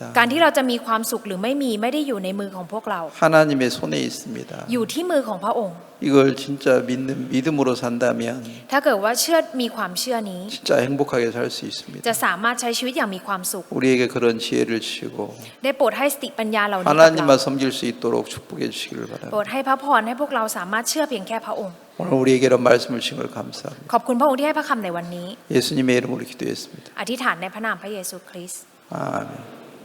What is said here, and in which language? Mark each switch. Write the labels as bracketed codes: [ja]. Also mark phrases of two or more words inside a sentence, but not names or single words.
[th] การที่เราจะมีความสุขหรือไม่มีไม่ได้อยู่ในมือของพวกเรา [ko] 하나님의 손에 있습니다. [th] อยู่ที่มือของพระองค์ [ko] 이걸 진짜 믿음으로 산다면 [th] ถ้าเกิดว่ามีความเชื่อนี้ [ko] 진짜 행복하게 살 수 있습니다. [th] จะสามารถใช้ชีวิตอย่างมีความสุข [ko] 우리에게 그런 지혜를 주시고 [th] ได้โปรดให้สติปัญญาเหล่านี้กับ [ko] 하나님만 [th] เรา [ko] 섬길 수 있도록 축복해 주시기를 [th] โปรด [ko] 바랍니다. [th] ให้พระพรให้พวกเราสามารถเชื่อเพียงแค่พระองค์ [ko] 오늘 우리에게 이런 말씀을 주신 걸 감사합니다. [th] ขอบคุณพระองค์ที่ให้พระคำในวันนี้ [ko] 예수님의 이름으로 기도했습니다. [th] อธิษฐานในพระนามพระเยซูคริสต์ [ko] 아멘.